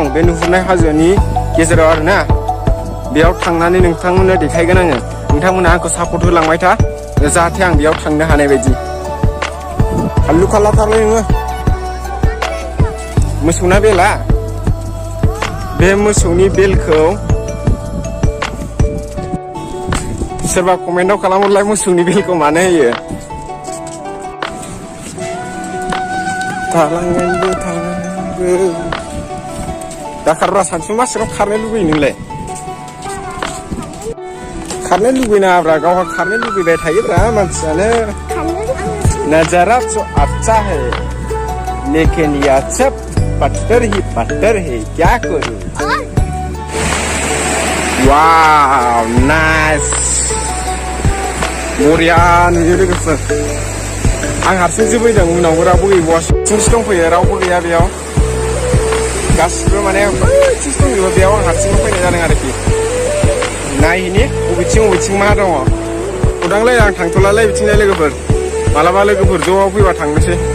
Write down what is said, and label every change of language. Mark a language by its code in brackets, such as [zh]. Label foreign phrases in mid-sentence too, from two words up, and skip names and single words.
[brx] बे नुहुरनाय हाजोनि गेजेराव आरोना बेयाव थांनानै नोंथांमोननो देखायगोन आङो नोंथांमोना आंखौ सापर्ट होलांबाय था जाहाथे आं बेयाव थांनो हानाय बायदि हाल्लु खालाथारलै नोङो मोसौना बेला बे मोसौनि बेलखौ सोरबा कमेन्टआव खालामहरलाय मोसौनि बेलखौ मानो होयो थालांगोनबो थालांगोनबो दा खारग्रा सानसु मासिनाव खारनो लुगैयो नोंलाय खारनो लुगैनाङाब्रा गावहा खारनो लुगैबाय थायोब्रा मानसियानो नजारा [hi] तो अच्छा है लेकिन यह सब पत्थर है क्या करूं [en] wow nice [brx] बरिया नुयो लोगोफोर आं हारसिंसो फैदों उनावबो रावबो गैबावासो थिंसो दंफैयो रावबो गैया बेयाव गासिबो माने बैथिंसो दंजोबो बेयाव आं हारसिंबो फैनाय जादों आरोखि नायहैनि बबेथिं मा दङ खौरांलाय आं थांथ'लालै बिथिंलाय लोगोफोर मालाबा लोगोफोर ज' फैबा थांनोसै